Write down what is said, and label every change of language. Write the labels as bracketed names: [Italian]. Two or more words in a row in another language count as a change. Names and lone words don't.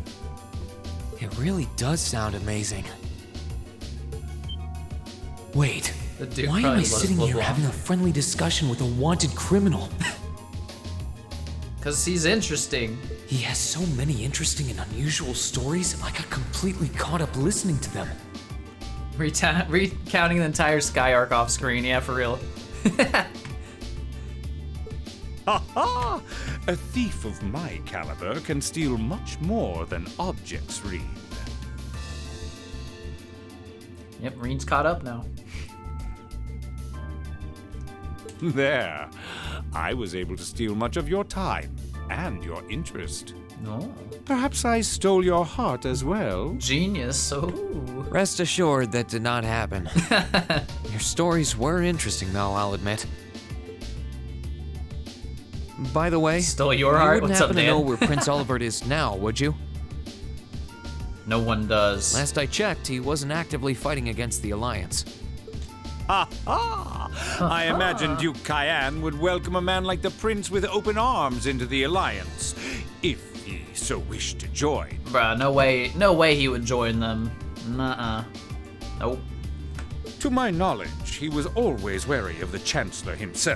[English] It really does sound amazing. Wait, why am I sitting here having a friendly discussion with a wanted criminal? Because he's interesting. He has so many interesting and unusual stories, I got completely caught up listening to them. Recounting the entire Sky arc off screen, yeah, for real. Ha ha! A thief of my caliber can steal much more than objects, Reed. Yep, Reen's caught up now. There. I was able to steal much of your time and your interest. No. Perhaps I stole your heart as well. Genius, oh. Rest assured that did not happen. Your stories were interesting, though, I'll admit. By the way, stole your heart? You wouldn't What's up, happen to Dan? know where Prince Olivert is now, would you? No one does. Last I checked, he wasn't actively fighting against the Alliance. ha ha! I imagine Duke Cayenne would welcome a man like the Prince with open arms into the Alliance, if he so wished to join. Bruh, no way he would join them. Nuh-uh. Nope. To my knowledge, he was always wary of the Chancellor himself.